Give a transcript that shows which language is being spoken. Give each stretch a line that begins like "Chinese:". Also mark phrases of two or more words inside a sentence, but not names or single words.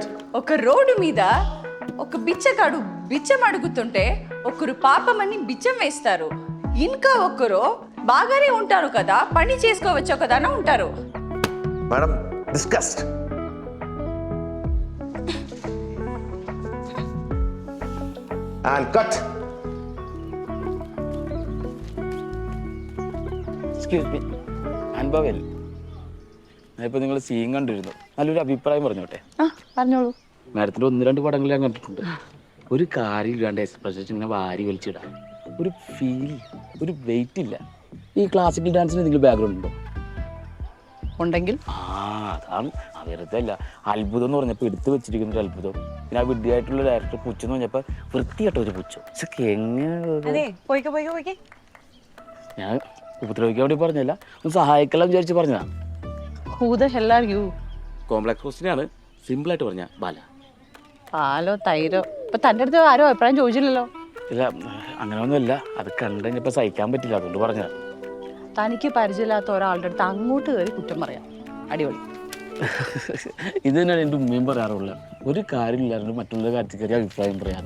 Telugu: ఒక రోడ్డు మీద ఒక బిచ్చగాడు బిచ్చం అడుగుతుంటే ఒకరు పాపమని బిచ్చం వేస్తారు, ఇంకా ఒకరు బాగానే ఉంటారు కదా, పని చేసుకోవచ్చు కదా అని ఉంటారు.
English: Madam discussed. And cut.
Malayalam: എക്സ്ക്യൂസ് മീ, അനുഭവൽ ഞാനിപ്പോൾ നിങ്ങൾ സീൻ കണ്ടിരുന്നു, നല്ലൊരു അഭിപ്രായം പറഞ്ഞോട്ടെ. പറഞ്ഞോളൂ. മാഡത്തിൻ്റെ 1-2 പടങ്ങൾ ഞാൻ കണ്ടിട്ടുണ്ട്. ഒരു കാര്യം ഇല്ലാണ്ട് എക്സ്പ്രഷൻ ഇങ്ങനെ വാരി വലിച്ചിടാം, ഒരു ഫീൽ, ഒരു വെയിറ്റ് ഇല്ല. ഈ ക്ലാസിക്കൽ ഡാൻസിന് എന്തെങ്കിലും ബാക്ക്ഗ്രൗണ്ട് ഉണ്ടോ? ഉണ്ടെങ്കിൽ അതാണ് വെറുതെ അല്ല. അത്ഭുതം എന്ന് പറഞ്ഞപ്പോൾ എടുത്തു വെച്ചിരിക്കുന്ന ഒരു അത്ഭുതം. പിന്നെ ആ വിഡ്ഢിയായിട്ടുള്ള ഡയറക്ടർ പുച്ഛം എന്ന് പറഞ്ഞപ്പോൾ വൃത്തിയായിട്ട ഒരു പുച്ഛം. ഇതൊക്കെ എങ്ങനെ ഞാൻ ഉപദ്രവിക്കാൻ വേണ്ടി പറഞ്ഞല്ല, ഒന്ന് സഹായിக்கலாம் വിചാരിച്ച് പറഞ്ഞതാ.
English: Who the hell are you?
Malayalam: കോംപ്ലക്സ് ക്വസ്റ്റ്യനാണ്, സിമ്പിളായിട്ട് പറഞ്ഞ ബാല. പാലോ തൈരോ ഇപ്പൊ തൻ്റെ അടുത്ത് ആരോ അഭിപ്രായം ചോദിച്ചില്ലല്ലോ. ഇല്ല അങ്ങനെ ഒന്നുമില്ല, അത് കണ്ടു കഴിഞ്ഞപ്പോൾ സഹിക്കാൻ പറ്റില്ല, അതുകൊണ്ട് പറഞ്ഞതാ. തനിക്ക് പരിചയമില്ലാത്ത ഒരാളുടെ അടുത്ത് അങ്ങോട്ട് കയറി കുറ്റം പറയാം. അടിപൊളി. ഇത് തന്നെയാണ് എൻ്റെ ഉമ്മയും പറയാറുള്ളത്. ഒരു കാര്യമില്ലാണ്ട് മറ്റുള്ള കാര്യത്തിൽ കയറി അഭിപ്രായം പറയാറ്.